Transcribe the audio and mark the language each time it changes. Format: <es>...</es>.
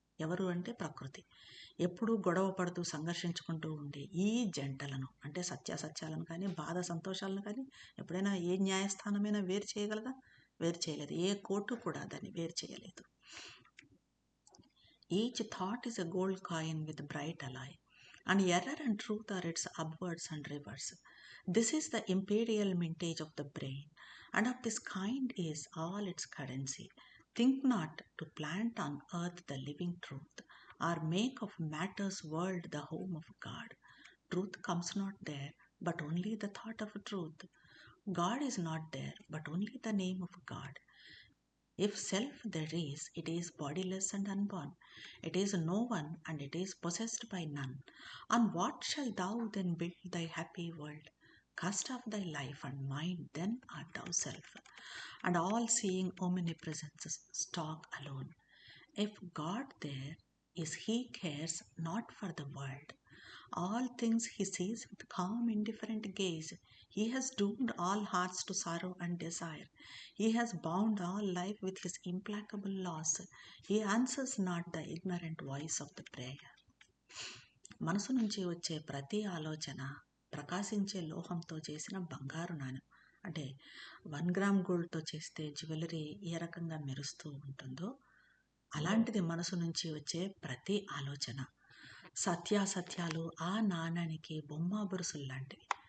<te>ఎవరు అంటే ప్రకృతి. ఎప్పుడూ గొడవ పడుతూ సంఘర్షించుకుంటూ ఉండే ఈ జంటలను, అంటే సత్యాసత్యాలను కానీ, బాధ సంతోషాలను కానీ ఎప్పుడైనా ఏ న్యాయస్థానమైనా వేరు చేయగలగా? వేరు చేయలేదు. ఏ కోర్టు కూడా దాన్ని వేరు చేయలేదు.</te> <en>Each thought is a gold coin with bright alloy, and error and truth are its upwards and reverse. This is the imperial mintage of the brain, and of this kind is all its currency. Think not to plant on earth the living truth, or make of matter's world the home of God. Truth comes not there, but only the thought of truth. God is not there, but only the name of God. If self there is, it is bodiless and unborn. It is no one, and it is possessed by none. On what shall thou then build thy happy world? Cast off thy life and mind, then art thou self, and all-seeing omnipresence stalk alone. If God there is, he cares not for the world. All things he sees with calm indifferent gaze. He has doomed all hearts to sorrow and desire. He has bound all life with his implacable laws. He answers not the ignorant voice of the prayer.</en> <te>మనసు నుంచి వచ్చే ప్రతి ఆలోచన ప్రకాశించే లోహంతో చేసిన బంగారు నాణెం. అంటే 1 గ్రామ్ గోల్డ్తో చేస్తే జ్యువెలరీ ఏ రకంగా మెరుస్తూ ఉంటుందో అలాంటిది మనసు నుంచి వచ్చే ప్రతి ఆలోచన. సత్యాసత్యాలు ఆ నాణానికి బొమ్మ బొరుసులు లాంటివి.</te>